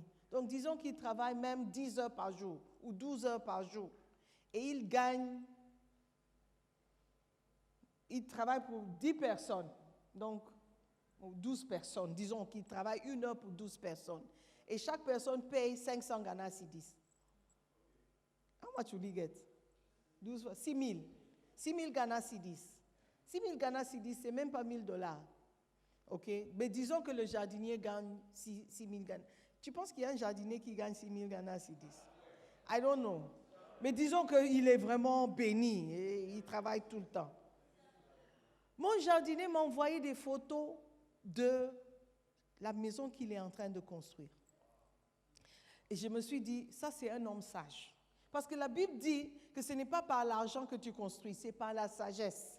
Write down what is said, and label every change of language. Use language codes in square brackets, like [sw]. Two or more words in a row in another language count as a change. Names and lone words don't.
[fr] Donc disons qu'il travaille même 10 heures par jour ou 12 heures par jour. Et il travaille pour 10 personnes, donc 12 personnes. Disons qu'il travaille 1 heure pour 12 personnes. Et chaque personne paye 500 Ghana cedis. [en] How much will he get? [fr] 6 000. 6 000 Ghana cedis. 6 000 Ghana cedis, c'est même pas $1,000. OK? Mais disons que le jardinier gagne 6 000 Ghana. Tu penses qu'il y a un jardinier qui gagne 6 000 Ghana cedis? [en] I don't know. [fr] Mais disons qu'il est vraiment béni et il travaille tout le temps. Mon jardinier m'a envoyé des photos de la maison qu'il est en train de construire. Et je me suis dit, ça c'est un homme sage. Parce que la Bible dit que ce n'est pas par l'argent que tu construis, c'est par la sagesse.